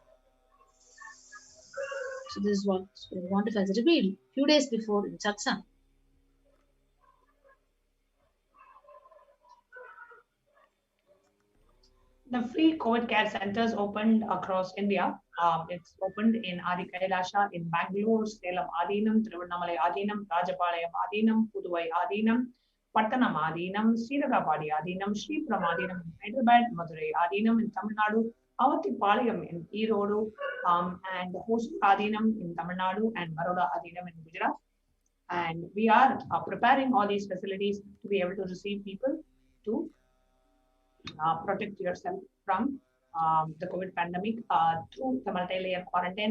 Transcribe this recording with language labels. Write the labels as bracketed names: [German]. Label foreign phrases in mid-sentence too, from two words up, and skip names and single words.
[English] So this is what Supreme Pontiff has revealed a few days before in Satsang. The free COVID care centers opened across India. It's opened in Adi Kailasha in Bangalore, Salem Adinam, Tiruvannamalai Adinam, Rajapalayam Adinam, Puduvai Adinam, Pattanam Adinam, Sriragapadi Adinam, Sripuram Adinam in Hyderabad, Madurai Adinam in Tamil Nadu, Avatipalayam in Erodu, and Hosur Adinam in Tamil Nadu, and Baroda Adinam in Gujarat. And we are preparing all these facilities to be able to receive people to protect yourself from the COVID pandemic through the multi-layer quarantine.